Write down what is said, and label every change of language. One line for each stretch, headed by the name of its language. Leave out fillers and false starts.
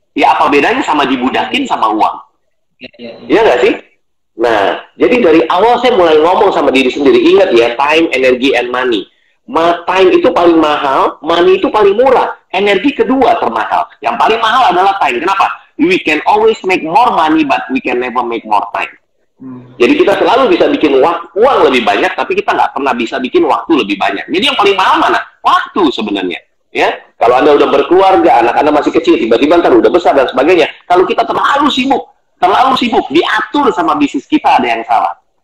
Indonesian: Ya apa bedanya sama dibudakin sama uang? Iya nggak sih? Nah, jadi dari awal saya mulai ngomong sama diri sendiri, ingat ya,
English: time, energy, and money.
Indonesian: Time itu paling mahal, money itu paling murah, energi kedua termahal. Yang paling mahal adalah time. Kenapa?
English: We can always make more money, but we can never make more time.
Indonesian: Jadi kita selalu bisa bikin uang lebih banyak, tapi kita nggak pernah bisa bikin waktu lebih banyak. Jadi yang paling mahal mana? Waktu sebenarnya. Ya, kalau Anda udah berkeluarga, anak-anak masih kecil, tiba-tiba ntar udah besar dan sebagainya. Kalau kita terlalu sibuk, diatur sama bisnis kita, ada yang salah.